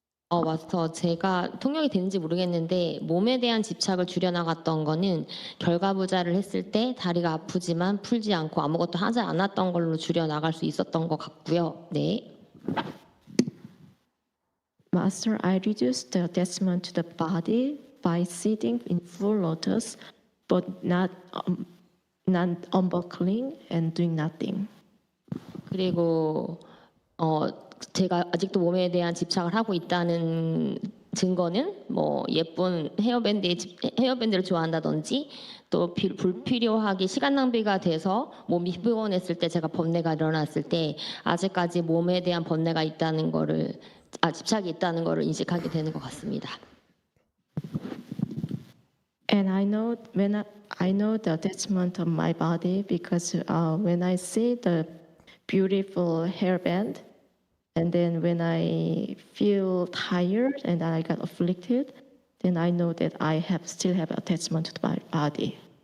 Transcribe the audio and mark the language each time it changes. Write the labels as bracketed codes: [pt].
[ko] 마스터, 제가 통역이 되는지 모르겠는데 몸에 대한 집착을 줄여나갔던 거는 결과부자를 했을 때 다리가 아프지만 풀지 않고 아무것도 하지 않았던 걸로 줄여나갈 수 있었던 것 같고요. 네. [en] Master, I reduced the attachment to the body by sitting in full lotus, but not unbuckling and doing nothing. [ko] 그리고 제가 아직도 몸에 대한 집착을 하고 있다는 증거는 뭐 예쁜 헤어밴드를 좋아한다든지 또 불필요하게 시간 낭비가 돼서 몸이 피곤했을 때 제가 번뇌가 일어났을 때 아직까지 몸에 대한 번뇌가 있다는 거를 집착이 있다는 거를 인식하게 되는 것 같습니다. [en] And I know I know the attachment of my body because when I see the beautiful hairband, and then when I feel tired and I got afflicted, then I know that I still have attachment to my body.